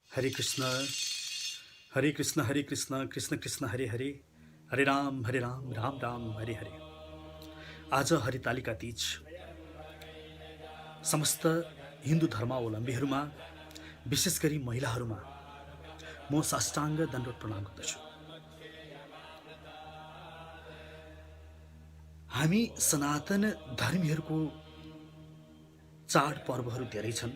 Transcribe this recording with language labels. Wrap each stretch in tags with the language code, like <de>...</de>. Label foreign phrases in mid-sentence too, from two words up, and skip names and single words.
<sa>हरे कृष्ण हरे कृष्ण कृष्ण कृष्ण हरे हरे, हरे राम राम राम हरे हरे।</sa> <ne>आज हरितालिका तीज समस्त हिन्दू धर्मावलम्बीहरूमा, विशेष गरी महिलाहरूमा म साष्टाङ्ग दण्डवत प्रणाम गर्दछु। हामी सनातन धर्मीहरूको चाड पर्वहरू धेरै छन्।</ne>